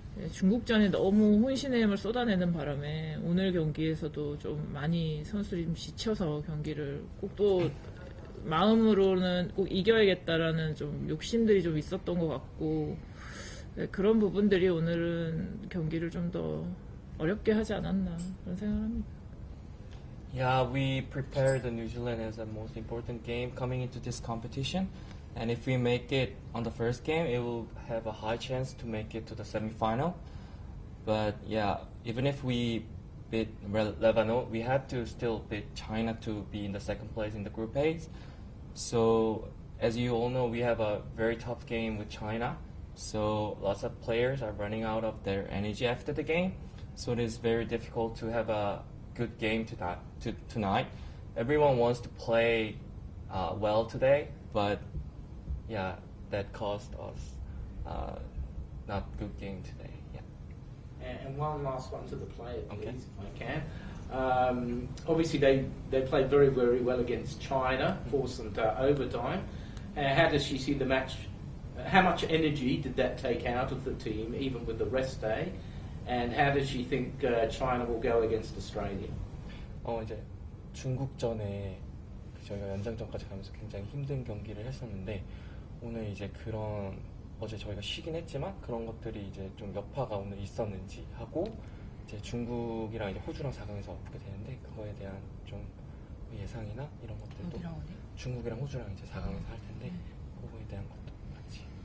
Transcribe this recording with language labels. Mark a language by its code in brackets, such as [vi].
[ko] 중국전에 너무 혼신의 힘을 쏟아내는 바람에 오늘 경기에서도 좀 많이 선수들이 좀 지쳐서 경기를 꼭 또 마음으로는 꼭 이겨야겠다라는 좀 욕심들이 좀 있었던 것 같고 그런 부분들이 오늘은 경기를 좀 더 어렵게 하지 않았나 그런 생각을 합니다. [en] Yeah, we prepared the New Zealand as the most important game coming into this competition. And if we make it on the first game, it will have a high chance to make it to the semi-final. But yeah, even if we beat Lebanon, we have to still beat China to be in the second place in the group A. So as you all know, we have a very tough game with China. So lots of players are running out of their energy after the game. So it is very difficult to have a good game tonight. Everyone wants to play well today, but yeah, that cost us not good game today. Yeah. And one last one to the players, please, Okay. if I can. Obviously, they played very, very well against China, forced them to overtime. How does she see the match? How much energy did that take out of the team, even with the rest day? And how does she think China will go against Australia? [ko] 이제 중국전에 저희가 연장전까지 가면서 굉장히 힘든 경기를 했었는데 오늘 이제 그런 어제 저희가 쉬긴 했지만 그런 것들이 이제 좀 여파가 오늘 있었는지 하고 이제 중국이랑 이제 호주랑 4강에서 어떻게 되는데 그거에 대한 좀 예상이나 이런 것들도 중국이랑 호주랑 이제 4강에서 할 텐데 그거에 대한 것도 같이.